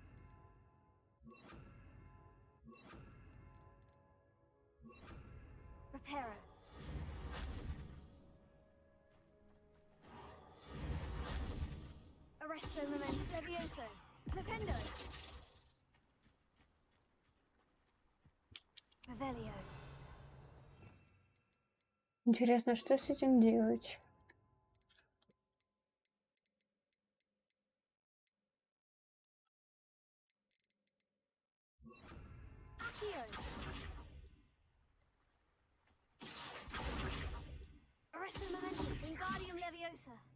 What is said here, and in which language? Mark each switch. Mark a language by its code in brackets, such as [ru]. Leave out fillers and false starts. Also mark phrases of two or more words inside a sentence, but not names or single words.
[la] Reparo. Arresto Memento Levioso. Flipendo. Revelio. [ru] Интересно, что с этим делать? [la] Accio. Arresto Memento. Wingardium Leviosa.